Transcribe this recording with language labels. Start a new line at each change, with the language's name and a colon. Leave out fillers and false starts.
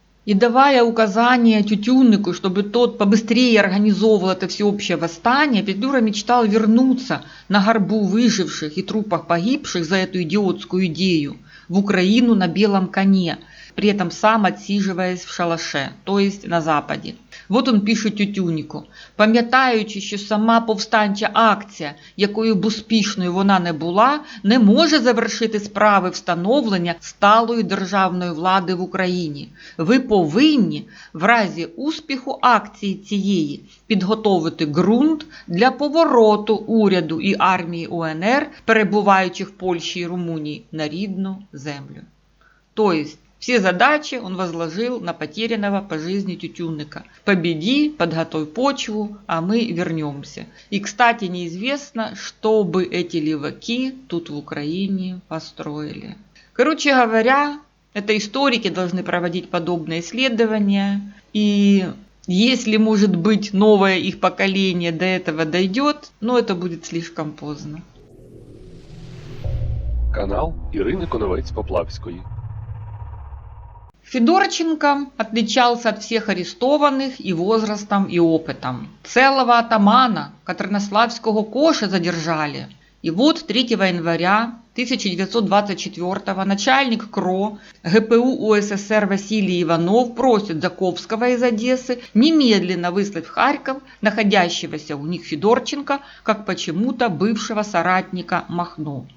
Russian: И давая указания Тютюннику, чтобы тот побыстрее организовывал это всеобщее восстание, Петлюра мечтал вернуться на горбу выживших и трупах погибших за эту идиотскую идею в Украину на белом коне, при этом сам отсиживаясь в шалаше, то есть на Западе. Вот он
Ukrainian: пише Тютюннику: «Пам'ятаючи, що сама повстанча акція, якою б успішною вона не була, не може завершити справи встановлення сталої державної влади в Україні. Ви повинні, в разі успіху акції цієї, підготовити ґрунт для повороту уряду і армії УНР, перебуваючих в Польщі і Румунії, на рідну землю».
Russian: То есть, все задачи он возложил на потерянного по жизни Тютюнника. Победи, подготовь почву, а мы вернемся. И, кстати, неизвестно, что бы эти леваки тут в Украине построили. Короче говоря, это историки должны проводить подобные исследования. И если, может быть, новое их поколение до этого дойдет, но это будет слишком поздно.
Ukrainian: Канал Ірини Коновець-Поплавської.
Russian: Федорченко отличался от всех арестованных и возрастом, и опытом. Целого атамана Катернославского Коша задержали. И вот 3 января 1924 начальник КРО ГПУ УССР Василий Иванов просит Заковского из Одессы немедленно выслать в Харьков находящегося у них Федорченко, как почему-то бывшего соратника Махно.